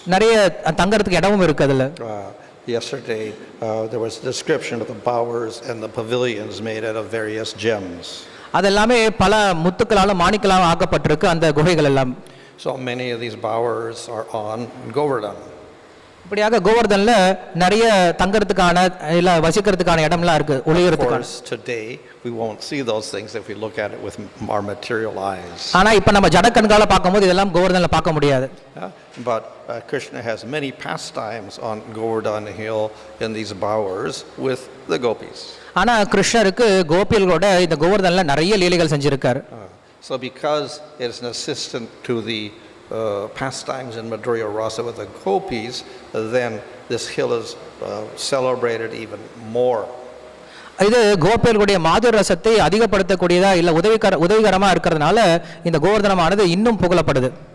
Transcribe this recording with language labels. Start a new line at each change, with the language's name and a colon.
Tamil: நிறைய தங்கறதுக்கு இடமும் இருக்கு அதுல.
English: Yesterday there was a description of the bowers and the pavilions made out of various gems.
Tamil: அதெல்லாமே பல முத்துக்களாலும் மாணிக்களாலும் ஆக்கப்பட்டிருக்கு அந்த குகைகள் எல்லாம்.
English: So many of these bowers are on Govardhan.
Tamil: இப்படியாக கோவர்தன்ல நிறைய தங்கறதுக்கான இல்ல வசிக்கிறதுக்கான இடம்லாம் இருக்கு ஒளியறதுக்கான.
English: Today we won't see those things if we look at it with our material eyes.
Tamil: ஆனா இப்ப நம்ம ஜட கண்கால பாக்கும்போது இதெல்லாம் கோவர்தன்ல பார்க்க முடியாது.
English: But Krishna has many pastimes on Govardhan hill in these bowers with the gopis.
Tamil: ஆனா கிருஷ்ணருக்கு கோபிகளோட இந்த கோவர்தன்ல நிறைய லீலைகள் செஞ்சிருக்காரு.
English: So because it is an assistant to the pastimes in Madhurya Rasa with the gopis, then this hill is celebrated even more.
Tamil: இது கோபிகளுடைய மாதுர ரசத்தை அதிகப்படுத்தக்கூடியதா இல்ல உதவிகரமா இருக்கிறதுனால இந்த கோவர்தனமானது இன்னும் புகழப்படுது.